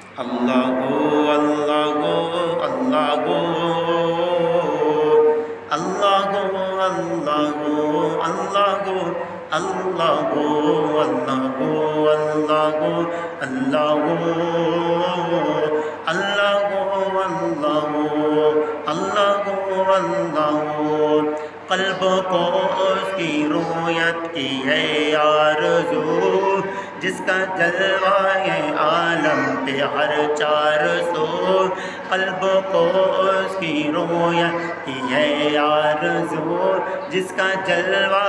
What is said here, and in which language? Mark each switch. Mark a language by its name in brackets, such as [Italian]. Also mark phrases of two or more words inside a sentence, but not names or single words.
[Bangla] আল্লাহ গো আল্লাহ গো আল্লাহ গো আল্লাহ গো আল্লাহ গো আল্লাহ গো আল্লাহ গো আল্লাহ গো আল্লাহ গো আল্লাহ গো আল্লাহ গো আল্লাহ গো আল্লাহ গো [Urdu] قلب کو اس کی رویت کی ہے آرزو جس کا جلوہ عالم پہ ہر چار سو قلب کو اس کی رویت کی ہے آرزو جس کا جلوہ